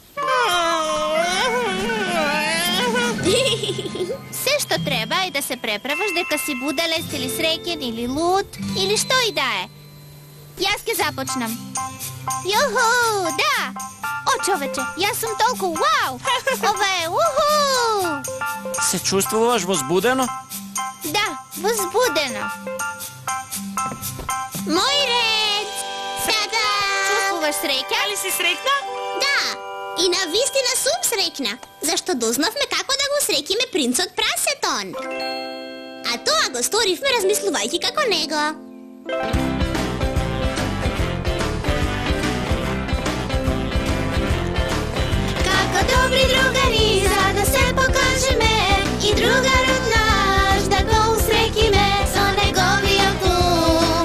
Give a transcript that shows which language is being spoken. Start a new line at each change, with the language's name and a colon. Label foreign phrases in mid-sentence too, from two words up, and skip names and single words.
Macedonian: Се што треба е да се преправаш дека си буделец или среќен или луд или што и да е. Јас ќе започнам. Јуху, да! О, човече, јас сум толку вау! Ова е уху! Се чувствуваш возбудено? Да, возбудено. Moj red! Tada! Чувствуваш среќа? Али си срекна? Да, и навистина сум срекна, зашто дознавме како да го срекиме принцот прасетон. А тоа го сторивме размислувајќи како него. Како добри другари, за да се покажеме и другарот наш да го усрекиме со неговиот ум.